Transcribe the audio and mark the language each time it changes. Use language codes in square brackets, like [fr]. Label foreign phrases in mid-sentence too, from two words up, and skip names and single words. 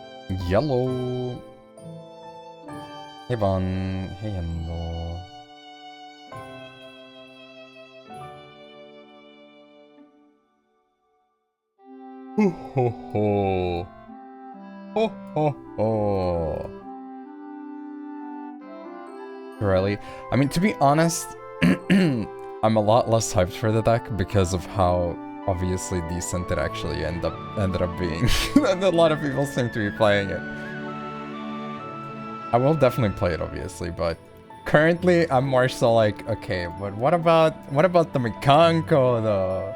[en] Yellow. Hey Von. Hey Endo. Ho ho ho. Ho ho ho. Really? I mean, to be honest, I'm a lot less hyped for the deck because of how obviously decent it actually ended up being. And a lot of people seem to be playing it. I will definitely play it, obviously, but currently I'm more so like, okay, but what about the Mikanko though?